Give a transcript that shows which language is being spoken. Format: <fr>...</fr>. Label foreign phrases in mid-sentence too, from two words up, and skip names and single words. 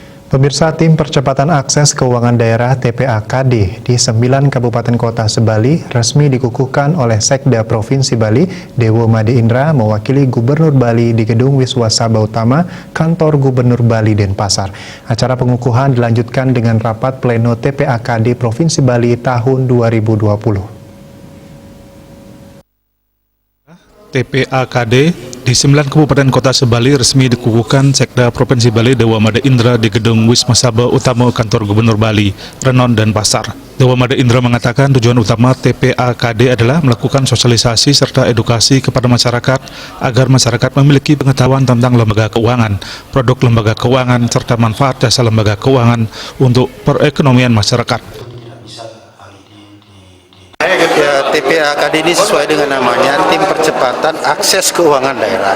<id>Pemirsa, tim percepatan akses keuangan daerah TPA-KD di 9 kabupaten kota sebali resmi dikukuhkan oleh Sekda Provinsi Bali, Dewo Made Indra, mewakili Gubernur Bali di Gedung Wiswasabha Utama, Kantor Gubernur Bali Denpasar. Acara pengukuhan dilanjutkan dengan rapat pleno TPA-KD Provinsi Bali tahun 2020. TPA-KD di 9 kabupaten kota sebali resmi dikukuhkan Sekda Provinsi Bali Dewo Made Indra di Gedung Wiswasabha Utama Kantor Gubernur Bali, Renon, Denpasar. Dewo Made Indra mengatakan tujuan utama TPA-KD adalah melakukan sosialisasi serta edukasi kepada masyarakat agar masyarakat memiliki pengetahuan tentang lembaga keuangan, produk lembaga keuangan, serta manfaat jasa lembaga keuangan untuk perekonomian masyarakat. TPA-KD ini sesuai dengan namanya Tim Percepatan Akses Keuangan Daerah.</id>